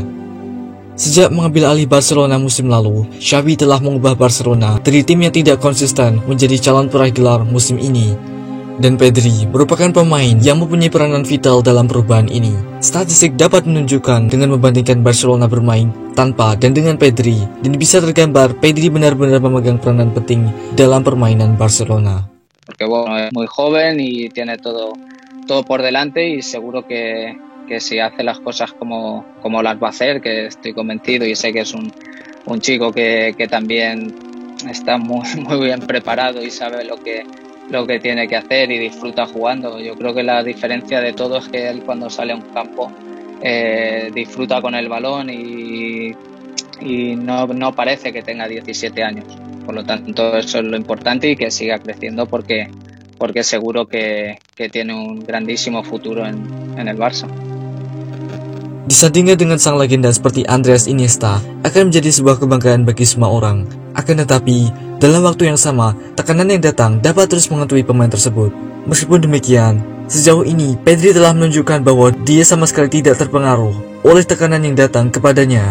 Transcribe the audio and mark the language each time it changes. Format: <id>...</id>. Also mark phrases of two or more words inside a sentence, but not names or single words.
<id>Sejak mengambil alih Barcelona musim lalu, Xavi telah mengubah Barcelona dari tim yang tidak konsisten menjadi calon peraih gelar musim ini. Dan Pedri merupakan pemain yang mempunyai peranan vital dalam perubahan ini. Statistik dapat menunjukkan dengan membandingkan Barcelona bermain tanpa dan dengan Pedri, dan bisa tergambar Pedri benar-benar memegang peranan penting dalam permainan Barcelona.</id> <es>Porque bueno, es muy joven y tiene todo por delante y seguro que si hace las cosas como las va a hacer, que estoy convencido y sé que es un chico que también está muy bien preparado y sabe lo que tiene que hacer y disfruta jugando. Yo creo que la diferencia de todo es que él cuando sale a un campo disfruta con el balón y no parece que tenga 17 años. Por lo tanto, eso es lo importante y que siga creciendo porque seguro que tiene un grandísimo futuro en el Barça.</es> <id>Disandingkan dengan sang legenda seperti Andres Iniesta akan menjadi sebuah kebanggaan bagi semua orang. Akan tetapi, dalam waktu yang sama, tekanan yang datang dapat terus menghantui pemain tersebut. Meskipun demikian, sejauh ini Pedri telah menunjukkan bahwa dia sama sekali tidak terpengaruh oleh tekanan yang datang kepadanya.</id>